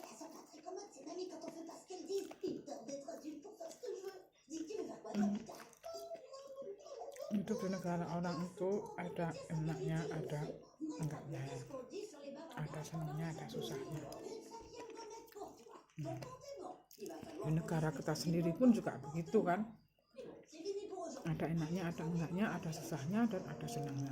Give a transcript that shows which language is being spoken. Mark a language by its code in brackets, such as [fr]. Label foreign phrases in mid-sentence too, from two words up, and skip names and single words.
[fr] Elles sont pas très commodes, ces mamies, quand on fait pas ce qu'elles disent. Ils me donnent d'être adulte pour faire ce que je veux. Dis, tu veux faire quoi toi, putain? [id] Itu di negara orang itu ada enaknya, ada enggaknya, ada senangnya, ada susahnya. Di negara kita sendiri pun juga begitu kan, ada enaknya, ada enggaknya, ada susahnya dan ada senangnya.